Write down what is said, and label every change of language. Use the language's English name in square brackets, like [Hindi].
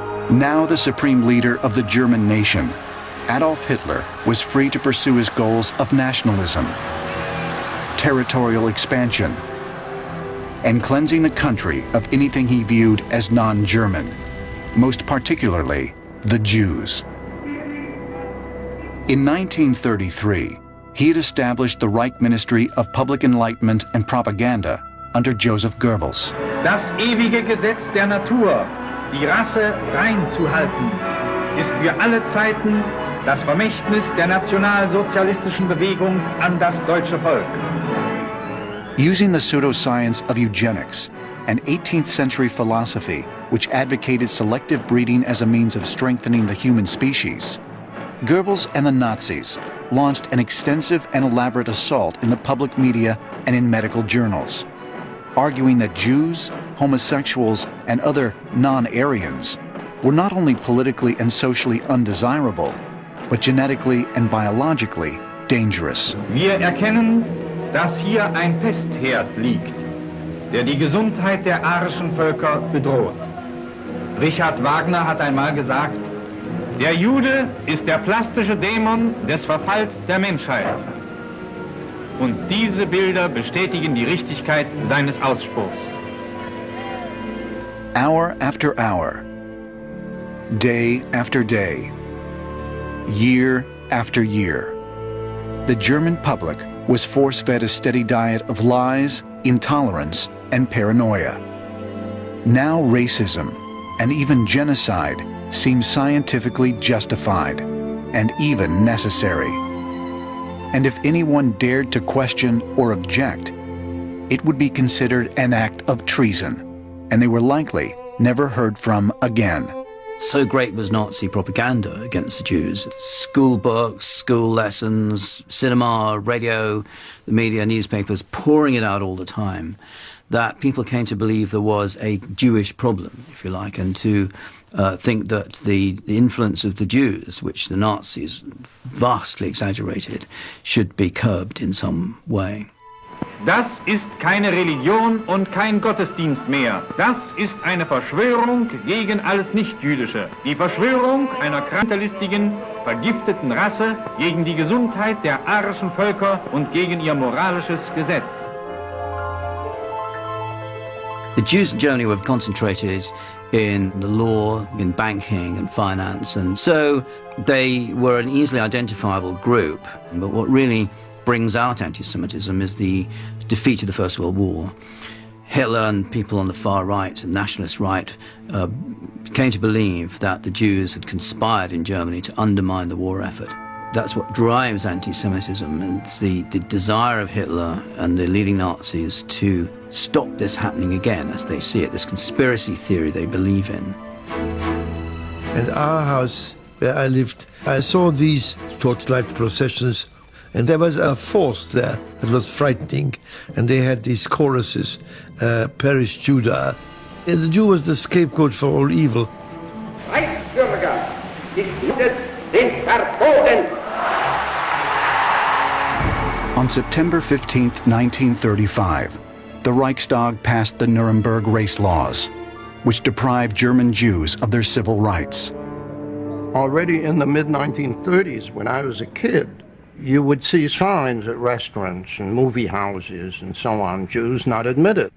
[English] Now the supreme leader of the German nation, Adolf Hitler was free to pursue his goals of nationalism, territorial expansion, and cleansing the country of anything he viewed as non-German, most particularly the Jews. In 1933, he had established the Reich Ministry of Public Enlightenment and Propaganda under Joseph Goebbels. [German] Das ewige Gesetz der Natur, die Rasse rein zu halten, ist für alle Zeiten das Vermächtnis der nationalsozialistischen Bewegung an das deutsche Volk. [English] Using the pseudoscience of eugenics, an 18th century philosophy which advocated selective breeding as a means of strengthening the human species, Goebbels and the Nazis launched an extensive and elaborate assault in the public media and in medical journals, arguing that Jews, homosexuals, and other non-Aryans were not only politically and socially undesirable, but genetically and biologically dangerous. [German] Wir erkennen, dass hier ein Pestherd liegt, der die Gesundheit der arischen Völker bedroht. Richard Wagner hat einmal gesagt, der Jude ist der plastische Dämon des Verfalls der Menschheit. Und diese Bilder bestätigen die Richtigkeit seines Ausspruchs. [English] Hour after hour, day after day, year after year, the German public was force-fed a steady diet of lies, intolerance, and paranoia. Now racism and even genocide seem scientifically justified and even necessary. And if anyone dared to question or object, it would be considered an act of treason, and they were likely never heard from again. So great was Nazi propaganda against the Jews. School books, school lessons, cinema, radio, the media, newspapers, pouring it out all the time, that people came to believe there was a Jewish problem, if you like, and to think that the influence of the Jews, which the Nazis vastly exaggerated, should be curbed in some way. [German] Das ist keine Religion und kein Gottesdienst mehr. Das ist eine Verschwörung gegen alles Nichtjüdische. Die Verschwörung einer kranklistigen, vergifteten Rasse gegen die Gesundheit der arischen Völker und gegen ihr moralisches Gesetz. [English] The Jews in Germany were concentrated in the law, in banking and finance, and so they were an easily identifiable group. But what really brings out anti-Semitism is the defeat of the First World War. Hitler and people on the far right, and nationalist right, came to believe that the Jews had conspired in Germany to undermine the war effort. That's what drives anti-Semitism. It's the desire of Hitler and the leading Nazis to stop this happening again, as they see it, this conspiracy theory they believe in. In our house where I lived, I saw these torchlight processions, and there was a force there that was frightening, and they had these choruses, perish Judah. And the Jew was the scapegoat for all evil. [German] Reichsbürger, die Juden sind verboten! [English] On September 15, 1935, the Reichstag passed the Nuremberg race laws, which deprived German Jews of their civil rights. Already in the mid-1930s, when I was a kid, you would see signs at restaurants and movie houses and so on, Jews not admitted.